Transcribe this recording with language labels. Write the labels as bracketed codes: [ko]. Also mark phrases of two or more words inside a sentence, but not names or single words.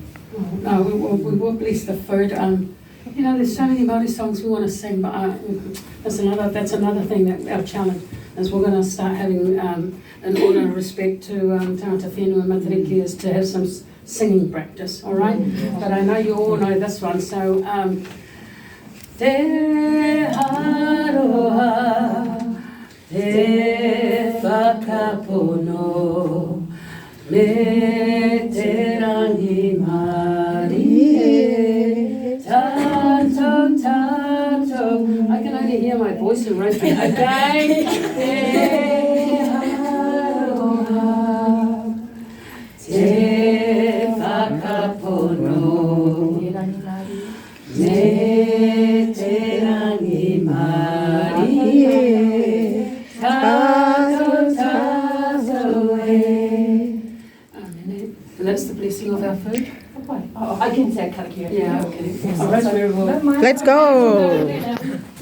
[en] No, we will bless the food. There's so many Maori songs we want to sing, but that's another thing that our challenge is. We're going to start having, in honour and respect to Tangata Whenua and Matariki, is to have some singing practice, all right? But I know you all know this one, so [mi] Te aroha, te whakapono, me te rangi mari, tato, tato. [en] I can only hear my voice and roast me again. [mi] Te aroha, te whakapono, me te rangi mari, tato, tato e. [en] Amen. And that's the blessing of our food. I can say karakia. Yeah, okay. All right, Let's go.